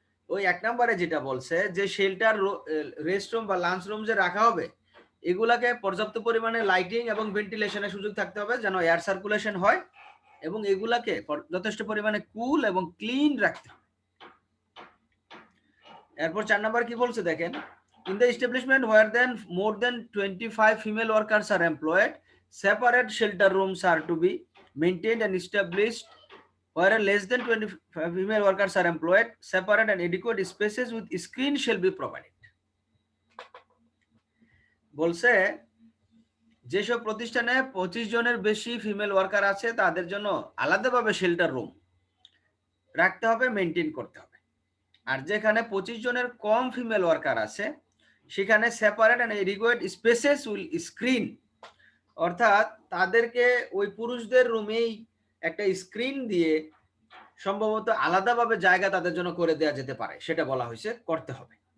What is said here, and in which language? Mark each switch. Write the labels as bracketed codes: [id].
[bn] ওই 1 নম্বরে যেটা বলছে যে শেল্টার, রেস্টরুম বা লাঞ্চ রুম যে রাখা হবে এগুলাকে পর্যাপ্ত পরিমাণে লাইটিং এবং ভেন্টিলেশনের সুযোগ থাকতে হবে যেন এয়ার সার্কুলেশন হয় এবং এগুলাকে যথেষ্ট পরিমাণে কুল এবং ক্লিন রাখতে হবে। এরপর 4 নাম্বার কি বলছে দেখেন, [en] in the establishment where then more than 25 female workers are employed, separate shelter rooms are to be maintained and established where less than 25 female workers are employed, separate and adequate spaces with screen shall be provided। [bn] বলছে যেসব প্রতিষ্ঠানে 25 জনের বেশি female worker আছে তাদের জন্য আলাদাভাবে shelter room রাখতে হবে, মেইনটেইন করতে হবে। আর যেখানে 25 জনের কম ফিমেল ওয়ার্কার আছে সেখানে [en] separate and adequate spaces will screen, [bn] অর্থাৎ তাদেরকে ওই পুরুষদের রুমেই একটা স্ক্রিন দিয়ে সম্ভবত আলাদাভাবে জায়গা তাদের জন্য করে দেওয়া যেতে পারে, সেটা বলা হয়েছে করতে হবে।